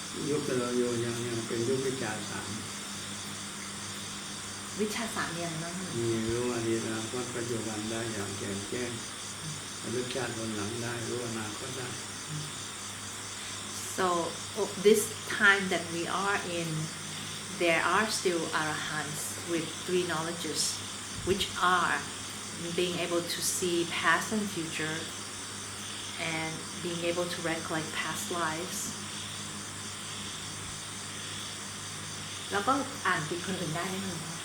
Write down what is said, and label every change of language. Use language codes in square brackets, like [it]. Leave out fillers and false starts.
[th] ยุคเราอยู่ยังเป็นยุควิชาสาม วิชาสามอย่างนั้น มีรู้อดีตอนาคตปัจจุบันได้อย่างแจ่มแจ้งระลึกชาติวันหลังได้รู้อนาคตได้ [en] So this time that we are in, there are still arahants with 3 knowledges, which are being able to see past and future, and being able to recollect past lives. [th] แล้วก็อ่านจิตคนอื่นได้ไหมคะ